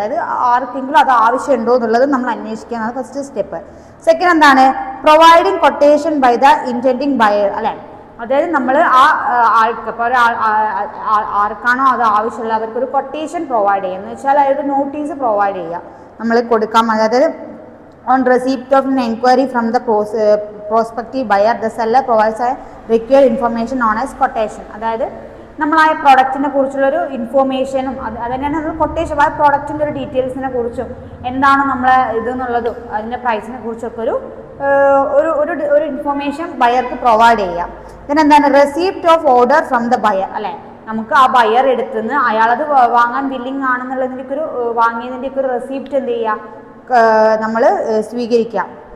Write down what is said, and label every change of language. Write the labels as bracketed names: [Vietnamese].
[Malayalam] അതായത് ആർക്കെങ്കിലും അത് ആവശ്യമുണ്ടോ എന്നുള്ളത് നമ്മൾ അന്വേഷിക്കുക എന്നാണ് ഫസ്റ്റ് സ്റ്റെപ്പ്. സെക്കൻഡ് എന്താണ്? [English] providing quotation by the intending buyer [Malayalam] അല്ലേ. അതായത് നമ്മൾ ആ ആൾക്ക് ഇപ്പോൾ ആർക്കാണോ അത് ആവശ്യമുള്ള അവർക്കൊരു കൊട്ടേഷൻ പ്രൊവൈഡ് ചെയ്യുക എന്ന് വെച്ചാൽ അതൊരു നോട്ടീസ് പ്രൊവൈഡ് ചെയ്യുക നമ്മൾ കൊടുക്കാം. [English] അതായത് on receipt of an inquiry from the prospective buyer, the seller provides a required information known as quotation. [Malayalam] അതായത് നമ്മൾ ആ പ്രോഡക്റ്റിനെ കുറിച്ചുള്ളൊരു ഇൻഫോർമേഷനും അത് തന്നെയാണ് നമ്മൾ കൊട്ടേഷൻ. ആ പ്രോഡക്റ്റിൻ്റെ ഒരു ഡീറ്റെയിൽസിനെ കുറിച്ചും എന്താണ് നമ്മളെ ഇതെന്നുള്ളതും അതിൻ്റെ പ്രൈസിനെ കുറിച്ചൊക്കെ ഒരു ഇൻഫോർമേഷൻ ബയർക്ക് പ്രൊവൈഡ് ചെയ്യാം. പിന്നെ എന്താണ്? [English] receipt of order from the buyer [Malayalam] അല്ലേ. നമുക്ക് ആ ബയർ എടുത്തുനിന്ന് അയാളത് വാങ്ങാൻ വില്ലിങ് ആണെന്നുള്ളതിൻ്റെ വാങ്ങിയതിൻ്റെയൊക്കെ ഒരു റെസിപ്റ്റ് എന്ത് ചെയ്യുക, നമ്മൾ സ്വീകരിക്കാം.